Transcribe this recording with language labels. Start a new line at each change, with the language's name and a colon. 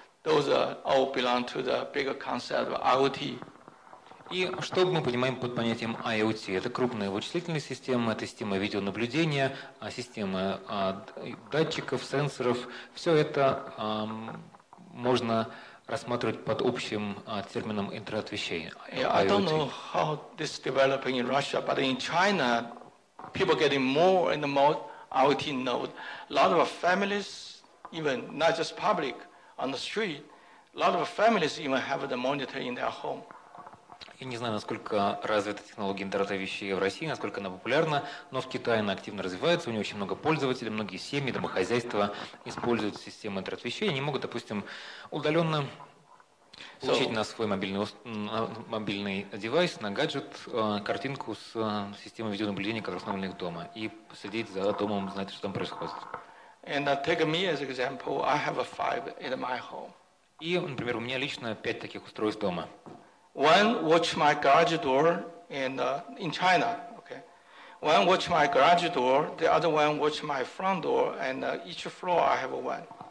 English: Those all belong to the bigger concept of IoT.
Russian: И что мы понимаем под понятием IoT? Это крупные вычислительные системы, это система видеонаблюдения, система датчиков, сенсоров. Все это можно рассматривать под общим термином интернет вещей.
English: Yeah, I don't IoT. know how this is developing in Russia, but in China, people getting more and more IoT node. A lot of families, even not just public, on the street, a lot of families even have the monitor in their home.
Russian: Я не знаю, насколько развита технология интернета вещей в России, насколько она популярна, но в Китае она активно развивается, у нее очень много пользователей, многие семьи, домохозяйства используют систему интернет вещей, они могут, допустим, удаленно получить на свой мобильный девайс, на гаджет, картинку с системой видеонаблюдения, которая установлена их дома, и следить за домом, знать, что там происходит.
English: And take me as an example, I have 5 in my home.
Russian: И, например, у меня лично 5 таких устройств дома.
English: One watch my garage door in China, okay. One watch my garage door, the other one watch my front door, and each floor I have one.